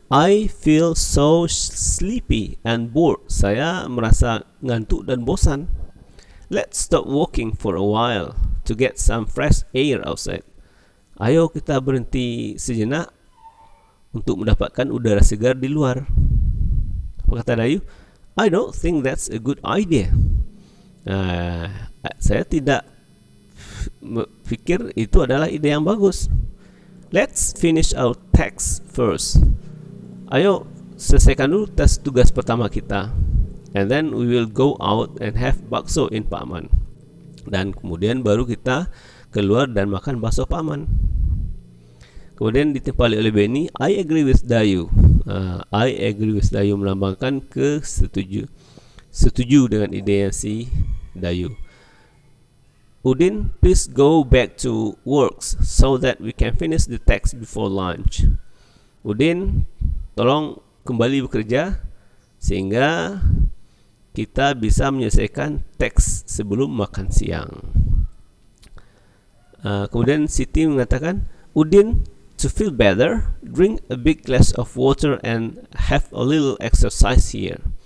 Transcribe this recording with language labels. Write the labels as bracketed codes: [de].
[en] I feel so sleepy and bored. [id] Saya merasa ngantuk dan bosan. [en] Let's stop walking for a while to get some fresh air outside. [id] Ayo kita berhenti sejenak untuk mendapatkan udara segar di luar. Apa kata Dayu? [en] I don't think that's a good idea. [id] Saya tidak pikir itu adalah ide yang bagus. [en] Let's finish our text first. [id] Ayo selesaikan dulu tes tugas pertama kita. [en] And then we will go out and have bakso in Pakman. [id] dan kemudian baru kita keluar dan makan bakso paman. Kemudian ditimpali oleh Benny, [en] I agree with Dayu. [id] I agree with Dayu melambangkan setuju dengan ide si Dayu. [en] Udin, please go back to works so that we can finish the text before lunch. [id] Udin, tolong kembali bekerja sehingga kita bisa menyelesaikan teks sebelum makan siang. Kemudian Siti mengatakan, [en] Udin, to feel better, drink a big glass of water and have a little exercise here.